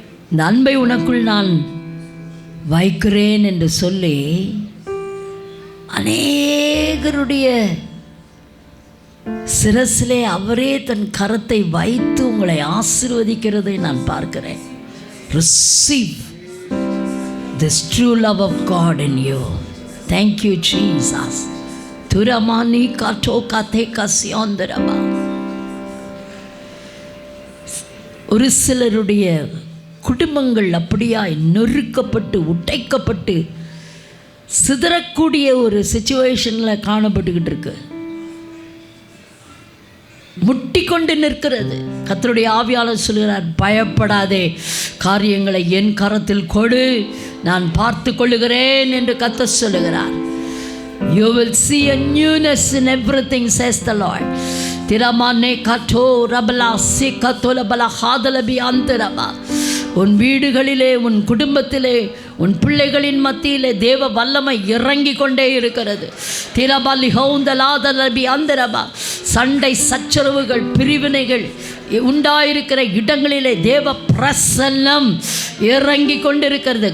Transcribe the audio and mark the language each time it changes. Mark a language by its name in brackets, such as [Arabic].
[Tamil] இந்த அன்பை உனக்குள் நான் வைக்கிறேன் என்று சொல்லி அநேகருடைய சிரசிலே அவரே தன் கரத்தை வைத்து உங்களை ஆசீர்வதிக்கிறதை நான் பார்க்கிறேன். [English] Receive this true love of God in you. Thank you Jesus. துரமானி காட்டோ காத்தே கசியாந்தரமா. [Tamil] ஒரு சிலருடைய குடும்பங்கள் அப்படியாய் நொறுக்கப்பட்டு உடைக்கப்பட்டு சிதறக்கூடிய ஒரு சிச்சுவேஷனில் காணப்பட்டுக்கிட்டு இருக்கு, முட்டிக்கொண்டு நிற்கிறது. கர்த்தருடைய ஆவியாளர் சொல்கிறார், பயப்படாதே, காரியங்களை என் கரத்தில் கொடு, நான் பார்த்து கொள்ளுகிறேன் என்று கர்த்தர் சொல்லுகிறார். [English] You will see a newness in everything, says the Lord. திரமானே கட்டோ ரபலா சி கத்தோல பலா ஹாதலபி அந்தரபா. [Tamil] உன் வீடுகளிலே, உன் குடும்பத்திலே, உன் பிள்ளைகளின் மத்தியிலே தேவ வல்லமை இறங்கி கொண்டே இருக்கிறது. திரபலி ஹவுந்தலாதலபி அந்தரபா. சண்டை சச்சரவுகள் பிரிவினைகள் உண்டாயிருக்கிற இடங்களிலே தேவ பிரசன்னம் இறங்கி கொண்டிருக்கிறது.